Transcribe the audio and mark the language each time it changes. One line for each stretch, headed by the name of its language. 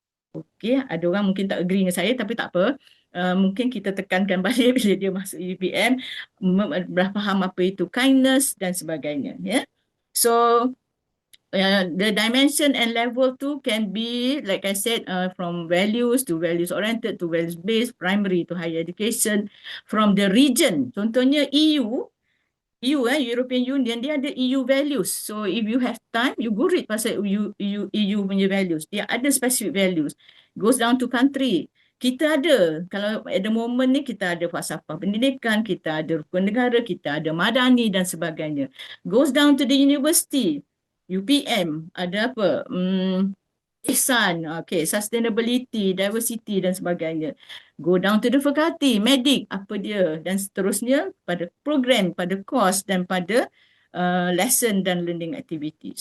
Malay: Okey, ada orang mungkin tak agree dengan saya tapi tak apa. Mungkin kita tekankan balik bila dia masuk UPM, dah faham apa itu kindness dan sebagainya.
English: Yeah? So the dimension and level tu can be, like I said, from values to values oriented to values based, primary to higher education, from the region.
Malay: Contohnya European Union, dia ada EU values.
English: So if you have time, you go read
Malay: pasal
English: EU punya values.
Malay: Dia ada
English: specific values. Goes down to country.
Malay: Kita ada, kalau
English: at the moment
Malay: ni kita ada falsafah pendidikan, kita ada rukun negara, kita ada madani dan sebagainya.
English: Goes down to the university.
Malay: UPM ada apa? Ihsan, okay, sustainability, diversity dan sebagainya.
English: Go down to the faculty,
Malay: medik, apa dia dan seterusnya pada program, pada course dan pada lesson dan
English: learning activities.